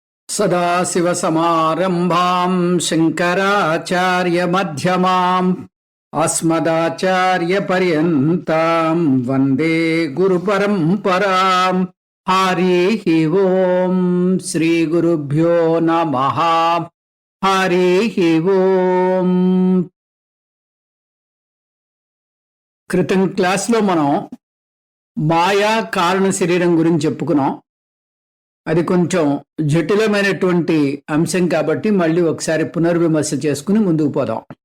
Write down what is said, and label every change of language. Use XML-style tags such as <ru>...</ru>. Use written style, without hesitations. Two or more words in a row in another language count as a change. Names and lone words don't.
<sa>सदाशिवसमारम्भां शङ्कराचार्यमध्यमाम् अस्मदाचार्यपर्यन्तां वन्दे गुरुपरम्पराम्। हरिः ओम् श्रीगुरुभ्यो नमः। हरिः ओम्।</sa> <te>క్రితం క్లాస్లో మనం మాయా కారణ శరీరం గురించి చెప్పుకున్నాం. అది కొంచెం జటిలమైనటువంటి అంశం కాబట్టి మళ్ళీ ఒకసారి పునర్విమర్శ చేసుకుని ముందుకు పోదాం.</te>